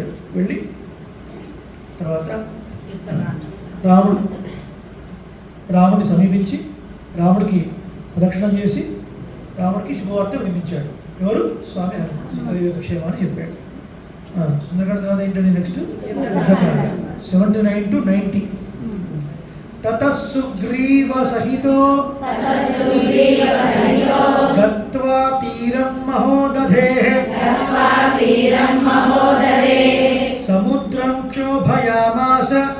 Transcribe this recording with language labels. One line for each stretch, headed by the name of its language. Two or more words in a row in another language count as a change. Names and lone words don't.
Telugu: వెళ్ళి తర్వాత రాముడిని సమీపించి రాముడికి ప్రదక్షిణం చేసి రాముడికి శుభవార్త వినిపించాడు. ఎవరు? స్వామి హనుమ సీతాదేవి యొక్క క్షేమాన్ని చెప్పాడు. సుందరకాండ తర్వాత ఏంటండి నెక్స్ట్ 79 to 90.
Sanskrit: ततः सुग्रीव सहितो गत्वा तीरं महोदधेः समुद्रं क्षोभयामास